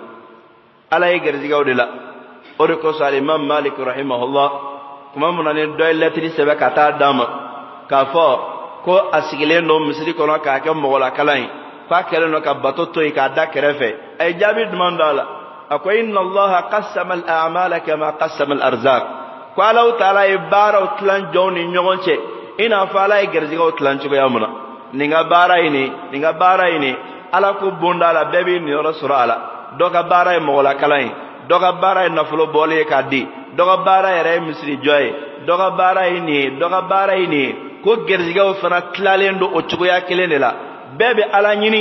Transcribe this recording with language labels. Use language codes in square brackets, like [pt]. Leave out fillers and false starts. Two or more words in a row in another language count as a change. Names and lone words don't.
[bm] ala ye gɛrɛsigɛw de la o de kosɔn alimam malik rahimahullah tuma min na ni dɔ ye lɛtiri sɛbɛn ka taa d'a ma k'a fɔ ko a sigilen don misiri kɔnɔ k'a kɛ mɔgɔlakalan ye k'a kɛlen don ka bato to yen k'a da kɛrɛfɛ a ye jaabi duman d'a la a ko [ar] إن الله قسم الأعمال كما قسم الأرزاق [bm] ko alaw taala ye baaraw tilan jɔnw ni ɲɔgɔn cɛ i n'a fɔ ala ye gɛrɛsigɛw tilan cogoya min na nin ka baara ye nin ala ko bon d'a la bɛɛ b'i niyɔrɔ sɔrɔ a la dɔ ka baara ye mɔgɔlakalan ye dɔ ka baara ye nafolo bɔli ye k'a di dɔ ka baara yɛrɛ ye misiri jɔ ye dɔ ka baara ye nin ye dɔ ka baara ye nin ye ko gɛrɛsigɛw fana tilalen don o cogoya kelen de la bɛɛ bɛ ala ɲini